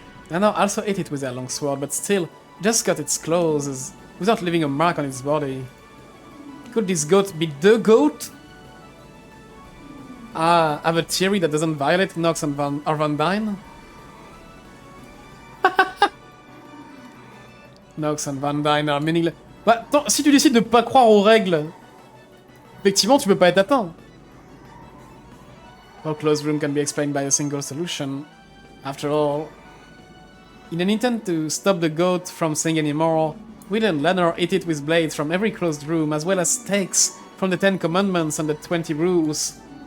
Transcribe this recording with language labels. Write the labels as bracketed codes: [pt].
[en] Nano also hit it with their long sword, but still, just cut its clothes without leaving a mark on its body. Could this goat be the goat? Ah, have a theory that doesn't violate Nox and Van Dyne? Nox and Van Dyne are meaningless. [fr] Bah, attends, si tu décides de pas croire aux règles, effectivement, tu peux pas être atteint. [en] All closed room can be explained by a single solution. After all, in an intent to stop the goat from saying anymore, Will and Lenor hit it with blades from every closed room, as well as stakes from the 10 commandments and the 20 rules.